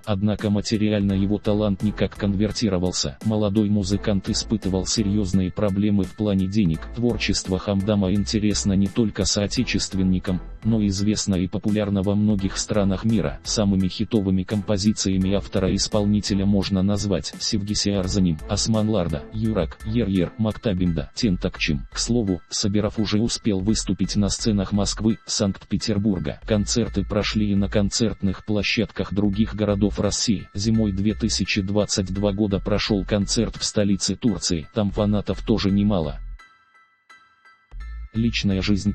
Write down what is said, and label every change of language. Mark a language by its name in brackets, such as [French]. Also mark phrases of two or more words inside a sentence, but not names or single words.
[Russian] Однако материально его талант никак конвертировался. Молодой музыкант испытывал серьезные проблемы в плане денег. Творчество Хамдама интересно не только соотечественникам, но известно и популярно во многих странах мира. Самыми хитовыми композициями автора-исполнителя можно назвать Севгиси Арзаним, Осман Ларда, Юрак, Ер-Ер, Мактабимда, Тентакчим. К слову, Сабиров уже успел выступить на сценах Москвы, Санкт-Петербурга. Концерты прошли и на концертных площадках других городов России. Зимой 2022 года прошел концерт в столице Турции. Там фанатов тоже немало. Личная жизнь.